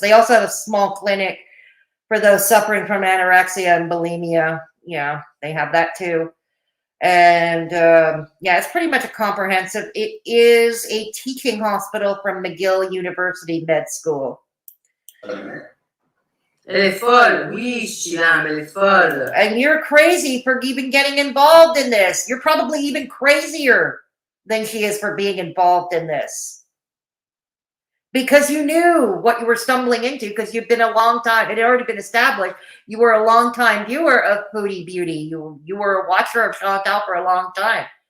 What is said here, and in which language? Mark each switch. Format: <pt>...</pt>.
<en>They also have a small clinic for those suffering from anorexia and bulimia. Yeah, they have that too. And it's pretty much a comprehensive. It is a teaching hospital from McGill University Med School.</en> <fr>Elle est folle, oui, Chilam, elle est folle.</fr> <en>And you're crazy for even getting involved in this. You're probably even crazier than she is for being involved in this. Because you knew what you were stumbling into, because you've been a long time. It had already been established. You were a long time viewer of Foodie Beauty. You were a watcher of Chantal for a long time.</en>